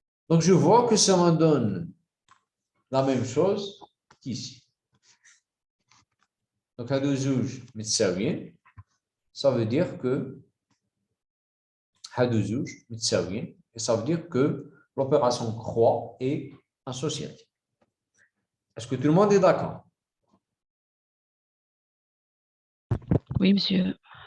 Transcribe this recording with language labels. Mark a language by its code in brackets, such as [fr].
[fr] Donc je vois que ça me donne la même chose qu'ici. [ar] Donc هادو زوج متساويين. [fr] Ça veut dire que [ar] هادو زوج متساويين. [fr] Et ça veut dire que l'opération croix est associative. Est-ce que tout le monde est d'accord? Oui, monsieur.